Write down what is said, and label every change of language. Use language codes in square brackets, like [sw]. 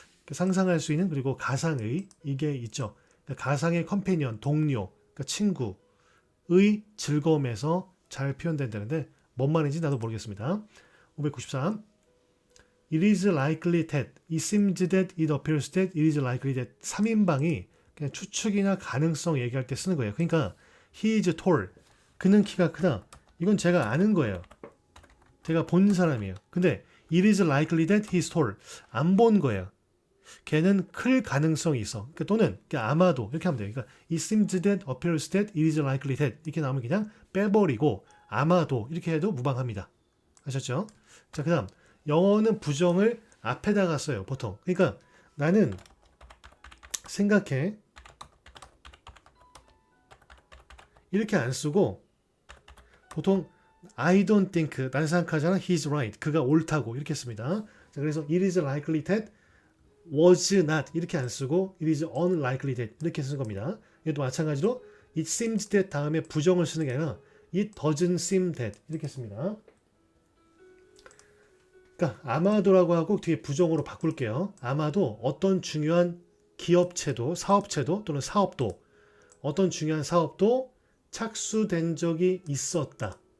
[ko] 상상할 수 있는, 그리고 가상의, 이게 있죠. 가상의 컴패니언, 동료, 그러니까 친구의 즐거움에서 잘 표현된다는데 뭔 말인지 나도 모르겠습니다. 593. [en] It is likely that, it seems that, it appears that, it is likely that. [ko] 3인방이 그냥 추측이나 가능성 얘기할 때 쓰는 거예요. 그러니까 [en] he is tall, [ko] 그는 키가 크다. 이건 제가 아는 거예요. 제가 본 사람이에요. 근데 [en] it is likely that he is tall, [ko] 안 본 거예요. 걔는 클 가능성이 있어. 그러니까 또는 아마도 이렇게 하면 돼요. 그러니까 [en] it seems that, appears that, it is likely that [ko] 이렇게 나오면 그냥 빼버리고 아마도 이렇게 해도 무방합니다. 아셨죠? 자, 그다음 영어는 부정을 앞에다가 써요. 보통. 그러니까 나는 생각해 이렇게 안 쓰고 보통 [en] I don't think [ko] 나는 생각하잖아. [en] He's right. [ko] 그가 옳다고 이렇게 씁니다. 자, 그래서 [en] it is likely that was not [ko] 이렇게 안 쓰고 [en] it is unlikely that [ko] 이렇게 쓰는 겁니다. 이것도 마찬가지로 [en] it seems that [ko] 다음에 부정을 쓰는 게 아니라 [en] it doesn't seem that [ko] 이렇게 씁니다. 그러니까 아마도라고 하고 뒤에 부정으로 바꿀게요. 아마도 어떤 중요한 기업체도 사업체도 또는 사업도 어떤 중요한 사업도 착수된 적이 있었다.